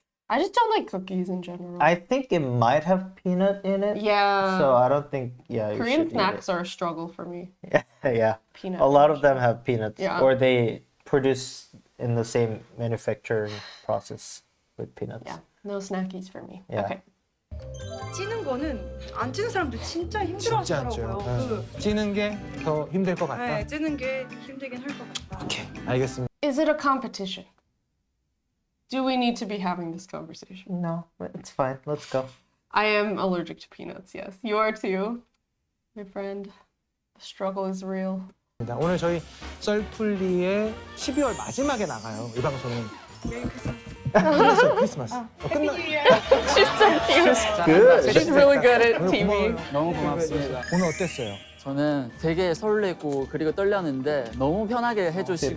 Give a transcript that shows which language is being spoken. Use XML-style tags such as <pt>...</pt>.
<en>I just don't like cookies in general. I think it might have peanut in it. Yeah. So I don't think you Korean should snacks are a struggle for me. eat it. Yeah. Peanut. A lot of them have peanuts, Yeah. or they produce in the same manufacturing process with peanuts. Yeah. No snackies for me. Yeah. Okay.</en> <ko>찌는 거는 안 찌는 사람들 진짜 쉽지 않죠. 힘들어하더라고요. 찌는 게 더 힘들 것 같다. 네, 찌는 게 힘들긴 할 것 같다. 오케이, 알겠습니다.</ko> <en>Is it a competition? Do we need to be having this conversation? No, it's fine. Let's go. I am allergic to peanuts, yes. You are too, my friend. The struggle is real.</en> <ko>오늘 저희 썰풀리의 12월 마지막에 나가요. 이 방송은. 끝났어요. 크리스마스. 끝나.</ko> <en>She's so cute. Good. She's really good at</en> <ko>오늘</ko> <en>TV.</en> <ko>고마워요. 너무 고맙습니다. 오늘 어땠어요? 저는 되게 설레고 그리고 떨렸는데 너무 편하게 해주시고</ko>